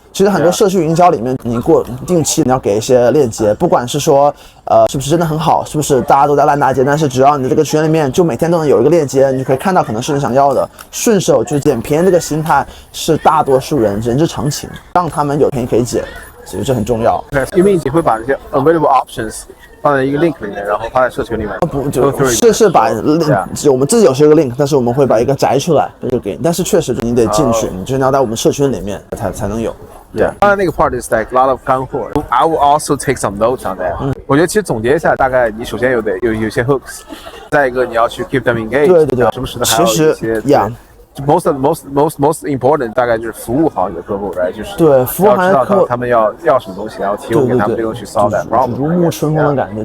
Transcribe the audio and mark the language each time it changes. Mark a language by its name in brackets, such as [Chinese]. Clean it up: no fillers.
[Chinese] 其实很多社区营销里面，你定期你要给一些链接，不管是说是不是真的很好，是不是大家都在烂大街，但是只要你的这个群里面就每天都能有一个链接，你就可以看到可能是你想要的，顺手去捡便宜，这个心态是大多数人之常情，让他们有便宜可以捡，其实这很重要。因为你会把这些 [English] available options [Chinese] 放在一个 link 里面，然后发在社群里面。是把 link， 我们自己有一个 link， 但是我们会把一个摘出来就给你，但是确实你得进去，你就是要在我们社群里面才能有。 [English] Yeah， [Chinese] 当然那个 [English] part is like a lot of 干货。 I will also take some notes on that。 [Chinese] 我觉得其实总结一下，大概你首先有些 hooks， 再一个你要去 [English] keep them engaged。 [Chinese] 对，时不时的还有一些。 [English] Most important [Chinese] 大概就是服务好你的客户， [English] right？ [Chinese] 就是对服务行业客户他们要什么东西，然后提供给他们这个东西 [English] solve that problem。 [Chinese] 如沐春风的感觉。